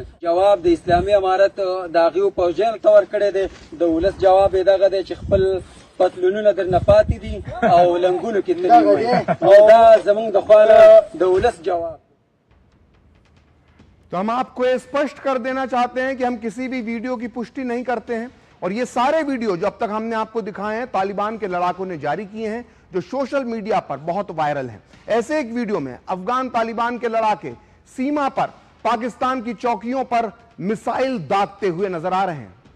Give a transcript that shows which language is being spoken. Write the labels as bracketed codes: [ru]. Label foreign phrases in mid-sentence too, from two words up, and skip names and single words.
[ps] جواب د اسلامي امارت د هغې پوځیانو ته ورکړی دی. د ولس جواب یې دغه دی چې خپل پتلونونه درنه پاتې دي او لنګونو کې تللي وي. او دا زموږ د خوا نه د ولس جواب. [hi] तो हम आपको ये स्पष्ट कर देना चाहते हैं कि हम किसी भी वीडियो की पुष्टि नहीं करते हैं और ये सारे वीडियो जो अब तक हमने आपको दिखाए हैं तालिबान के लड़ाकों ने जारी किए हैं, जो [en] social media [hi] पर बहुत वायरल हैं। ऐसे एक वीडियो में अफगान तालिबान के लड़ाके सीमा पर पाकिस्तान की चौकियों पर मिसाइल दागते हुए नजर आ रहे हैं।